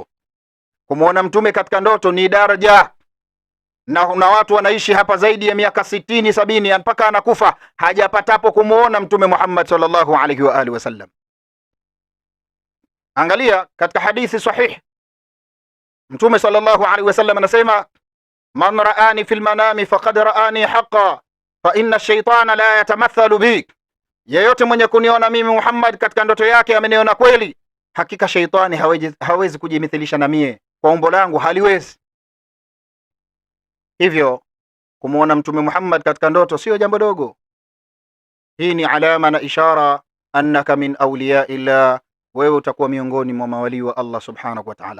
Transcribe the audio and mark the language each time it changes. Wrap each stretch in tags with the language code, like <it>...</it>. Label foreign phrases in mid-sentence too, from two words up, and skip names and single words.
<sw>Kumuona Mtume katika ndoto ni daraja, na watu wanaishi hapa zaidi ya miaka 60 70 mpaka anakufa hajapatapo kumuona Mtume Muhammad</sw> <ar>صلى الله عليه وعلى آله وسلم.</ar> <sw>Angalia katika hadithi sahih, Mtume</sw> <ar>صلى الله عليه وسلم</ar> <sw>anasema,</sw> <ar>من رآني في المنام فقد رآني حقا فإن الشيطان لا يتمثل بي,</ar> <sw>yeyote mwenye kuniona mimi Muhammad katika ndoto yake ameniona kweli, hakika shaytani hawezi kujimithilisha na mie kwa umbo langu, haliwezi. Hivyo kumuona Mtume Muhammad katika ndoto sio jambo dogo. Hii ni alama na ishara</sw> <ar>أنك من أولياء الله,</ar> <sw>wewe utakuwa miongoni mwa mawali wa Allah</sw> <ar>سبحانه وتعالى.</ar>